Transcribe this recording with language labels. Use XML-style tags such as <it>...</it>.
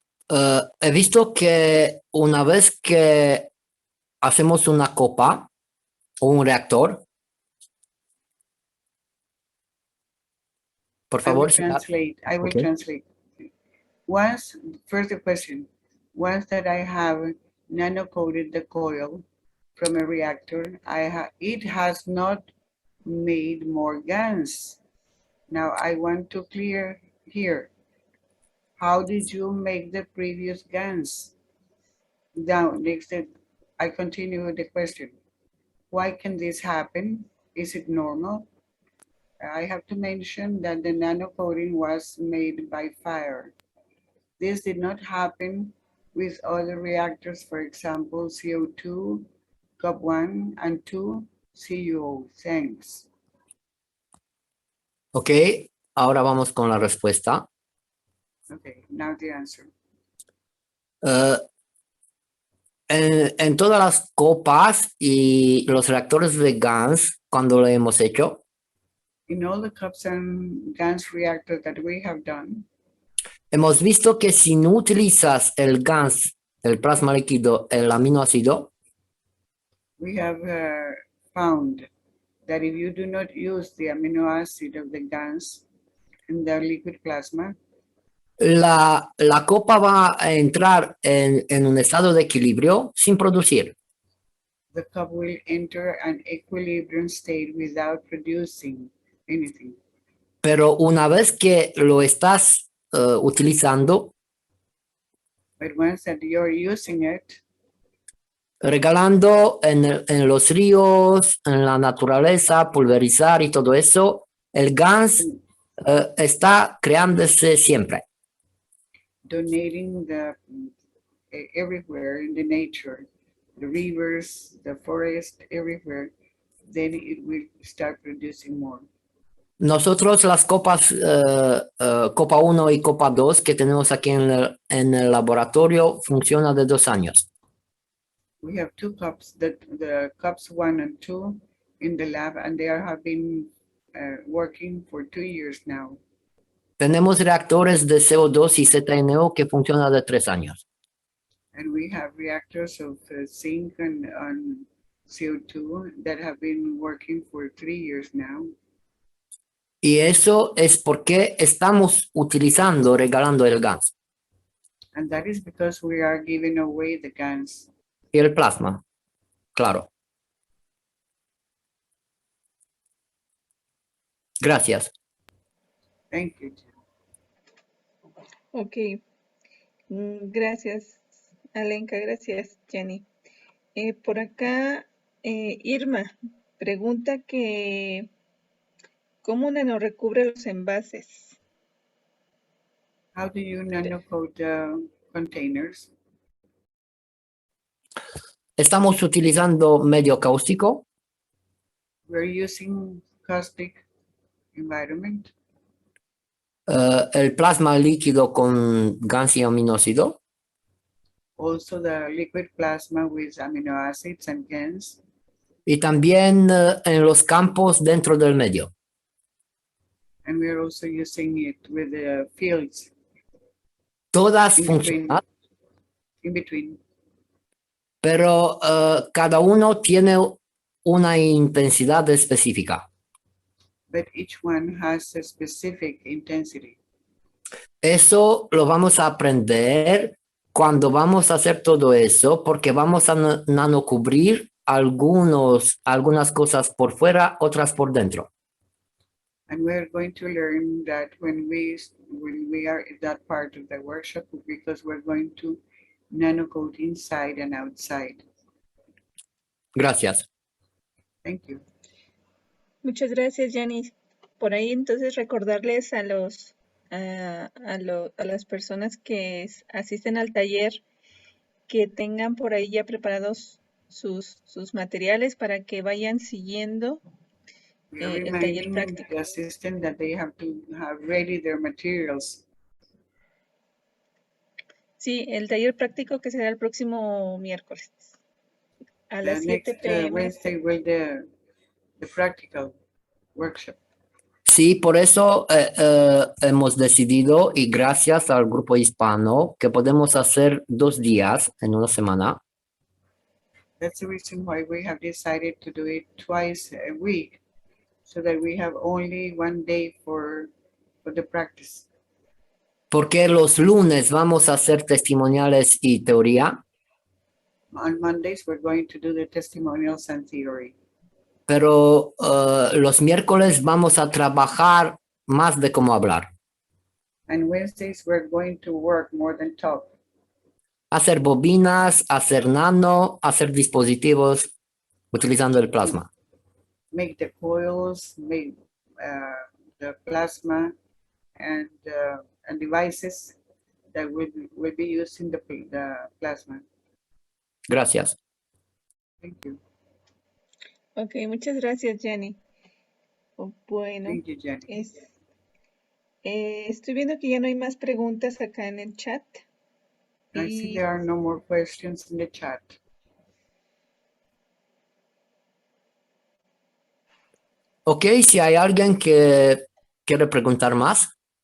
<es>He visto que una vez que hacemos una copa o un reactor, por favor.</es> <en>I will translate. Once, first the question, once that I have nano-coated the coil from a reactor, it has not made more GANs. Now I want to clear here. How did you make the previous GANs? Now, next, I continue with the question. Why can this happen? Is it normal? I have to mention that the nano-coating was made by fire. This did not happen with other reactors, for example, CO2, COP1, and 2, CUO. Thanks.</en> <es>Ok, ahora vamos con la respuesta.</es> <en>Okay, now the answer.</en> <es>En todas las copas y los reactores de GANs, cuando lo hemos hecho,</es> <en>In all the cups and GANs reactors that we have done,</en> <es>hemos visto que si no utilizas el GANs, el plasma líquido, el aminoácido,</es> <en>we have found that if you do not use the amino acid of the GANs in the liquid plasma,</en> <es>la copa va a entrar en un estado de equilibrio sin producir.</es> <en>the cup will enter an equilibrium state without producing anything.</en> <es>Pero una vez que lo estás utilizando,</es> <en>But once that you're using it,</en> <es>regalando en los ríos, en la naturaleza, pulverizar y todo eso, el GANs está creándose siempre.</es> <en>donating everywhere in the nature, the rivers, the forest, everywhere, then it will start producing more.</en> <es>Nosotros las copas, copa 1 y copa 2 que tenemos aquí en el laboratorio funciona de 2 años.</es> <en>We have two cups, the cups 1 and 2 in the lab, and they have been working for 2 years now.</en> <es>Tenemos reactores de CO2 y ZNO que funcionan de 3 años.</es> <en>And we have reactors of zinc and CO2 that have been working for 3 years now.</en> <es>Y eso es porque estamos utilizando, regalando el gas</es> <en>And that is because we are giving away the GANs.</en> <es>y el plasma, claro. Gracias.</es> <en>Thank you.</en> <es>Ok. Gracias, Alenka. Gracias, Jenny. Por acá, Irma pregunta que ¿cómo nanorecubre los envases?</es> <en>How do you nanocoat containers?</en> <es>Estamos utilizando medio cáustico.</es> <en>We're using caustic environment.</en> <es>El plasma líquido con gas y aminoácido.</es> <en>Also the liquid plasma with amino acids and GANs.</en> <es>Y también en los campos dentro del medio.</es> <en>And we're also using it with the fields</en> <es>Todas</es> <en>in</en> <es>funcionan,</es> <en>between.</en> <es>pero cada uno tiene una intensidad específica.</es> <en>But each one has a specific intensity.</en> <es>Eso lo vamos a aprender cuando vamos a hacer todo eso, porque vamos a nanocubrir algunas cosas por fuera, otras por dentro.</es> <en>And we're going to learn that when we are in that part of the workshop, because we're going to nanocoat inside and outside.</en> <es>Gracias.</es> <en>Thank you.</en> <es>Muchas gracias, Jenny. Por ahí entonces recordarles a las personas que asisten al taller que tengan por ahí ya preparados sus materiales para que vayan siguiendo</es> <en>We're</en> <es>el taller</es> <en>reminding</en> <es>práctico.</es> <en>the assistant that they have to have ready their materials.</en> <es>Sí, el taller práctico que será el próximo miércoles a las 7</es> <en>Next p.m. Wednesday will the practical workshop.</en> <es>Sí, por eso hemos decidido, y gracias al grupo hispano, que podemos hacer 2 días en una semana.</es> <en>That's the reason why we have decided to do it twice a week, so that we have only 1 day for the practice.</en> <es>Porque los lunes vamos a hacer testimoniales y teoría,</es> <en>On Mondays, we're going to do the testimonials and theory.</en> <es>pero los miércoles vamos a trabajar más de cómo hablar.</es> <en>And Wednesdays, we're going to work more than talk.</en> <es>Hacer bobinas, hacer nano, hacer dispositivos utilizando el plasma.</es> <en>Make the coils, make the plasma, and devices that will be used in the plasma.</en> <es>Gracias.</es> <en>Thank you.</en> <es>Ok, muchas gracias, Jenny. Bueno,</es> <en>Thank you, Jenny.</en> <es>estoy viendo que ya no hay más preguntas acá en el chat.</es> <en>I see there are no more questions in the chat.</en> <es>Ok, si hay alguien que quiere preguntar más.</es>